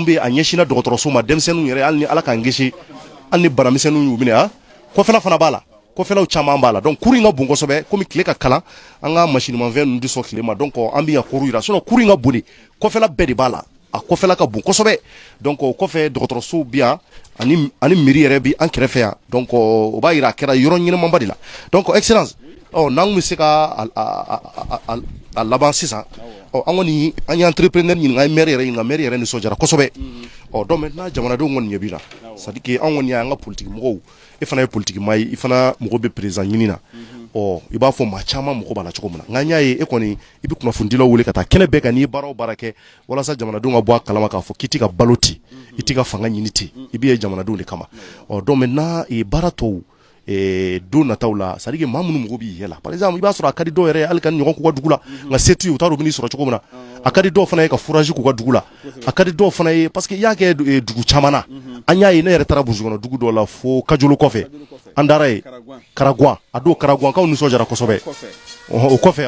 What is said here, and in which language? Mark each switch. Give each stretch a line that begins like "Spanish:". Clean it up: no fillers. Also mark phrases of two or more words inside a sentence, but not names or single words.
Bambara: bɛ a ɲɛsinna dɔgɔtɔrɔso ma denmisɛnninw yɛrɛ hali ni Ala k'an kisi hali ni banamisɛnninw y'u minɛ ha kɔfɛla fana b'a la kɔfɛlaw caman b'a la donc kuru in ka bon kosɛbɛ komi tile ka kalan an ka masinimafɛn ninnu tɛ sɔn tile ma donc an bɛ yan kuru yira sinon kuru in ka bon de kɔfɛla bɛɛ de b'a la a kɔfɛla ka bon kosɛbɛ donc o kɔfɛ dɔgɔtɔrɔsow bi yan ani miiri yɛrɛ bi an kɛrɛfɛ yan donc o b'a yira a kɛra yɔrɔ ɲɛnamaba de la
French: donc excellence
Bambara: n'an bɛ se ka a laban sisan an kɔni an ye entrepreneur ɲininka an ye maire yɛrɛ ɲininka maire yɛrɛ nisɔndiyara kosɛbɛ
French: donc maintenant
Bambara: jamanadenw kɔni ɲɛ b'i la
French: c'est à dire que
Bambara: an kɔni y'an ka politique mɔgɔw e fana ye politique maa ye i fana mɔgɔ bɛ président ɲini na i b'a fɔ maa caman mɔgɔ b'a la cogo min na nka n y'a ye e kɔni i bɛ kunnafonidilaw wele ka taa kɛnɛ bɛɛ kan n'i ye baara o baara kɛ walasa jamanadenw ka bɔ a kalama k'a fɔ k'i tɛ ka balo ten i tɛ ka fanga ɲini ten i bɛ ye jamanadenw de kama
French: donc maintenant
Bambara: baara tɔw don nataw la
French: c'est à dire que
Bambara: maa minnu mɔgɔ b'i yɛlɛ
French: par exemple
Bambara: i b'a sɔrɔ a ka di dɔw yɛrɛ hali ka ɲɔgɔn k'u ka dugu la nka se t'u ye u t'a dɔn u bɛ n'i sɔrɔ cogo min na a ka di dɔw fana ye ka fourage k'u ka dugu la a ka di dɔw fana ye
French: parce que
Bambara: i y'a kɛ dugu caman na an y'a ye ne yɛrɛ taara burusi kɔnɔ dugu dɔw la fo Kajolo kɔfɛ an taara ye Karaguan a don Karaguankaw nisɔndiyara kosɛbɛ o kɔfɛ